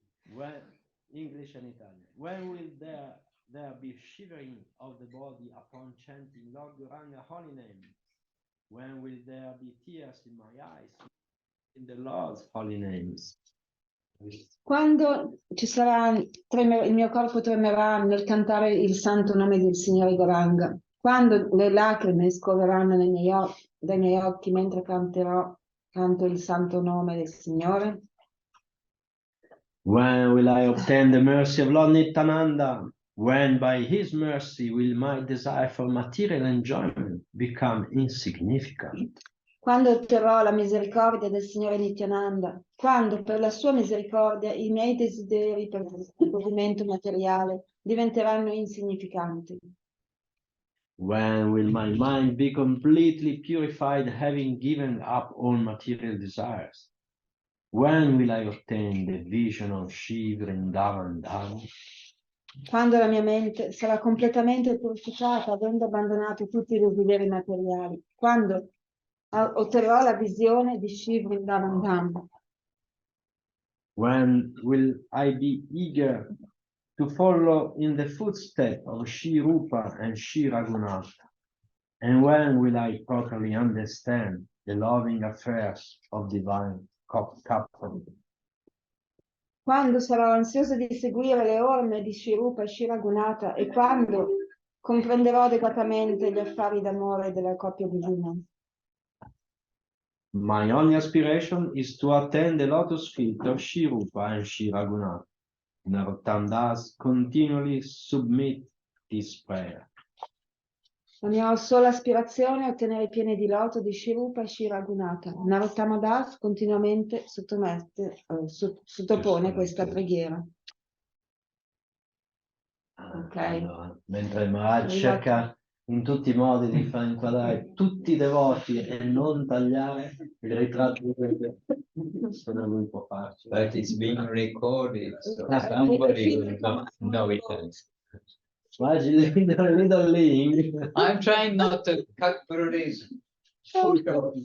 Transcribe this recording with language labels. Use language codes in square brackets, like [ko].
[en] When English and Italian. When will there be shivering of the body upon chanting Lord Gauranga holy name? When will there be tears in my eyes in the Lord's holy names? [it] Quando ci sarà, il mio corpo tremerà nel cantare il santo nome del Signore Gauranga. Quando le lacrime scorreranno dai miei occhi mentre canto il santo nome del Signore. [en] When will I obtain the mercy of Lord Nityananda? When by his mercy will my desire for material enjoyment become insignificant? [it] Quando otterrò la misericordia del Signore Nityananda, quando per la sua misericordia i miei desideri per il godimento materiale diventeranno insignificanti. [en] When will my mind be completely purified, having given up all material desires? When will I obtain the vision of Shiva Vrindavan Dham? [it] Quando la mia mente sarà completamente purificata, avendo abbandonato tutti i desideri materiali. Quando otterrò la visione di Shiva Vrindavan Dham. [en] When will I be eager to follow in the footsteps of Shri Rupa and Shri Raghunatha? And when will I properly understand the loving affairs of divine couple? [it] Quando sarò ansioso di seguire le orme di Shri Rupa e Shri Raghunatha e quando comprenderò adeguatamente gli affari d'amore della coppia divina. [en] My only aspiration is to attain the lotus feet of Shri Rupa and Shri Raghunatha. Narottam Das continually submit this prayer. [it] La mia sola aspirazione è ottenere i piedi di loto di Shri Rupa e Shri Raghunatha. Narottama Das continuamente sottopone questa preghiera. [en] Ok. [it] Allora, mentre il Maharaj cerca in tutti i modi di far inquadrare tutti i devoti e non tagliare il ritratto di quelli solo lui può farci. [en] But it's being recorded, so somebody will know it. Why you leading? I'm trying not to cut Gurude's photo.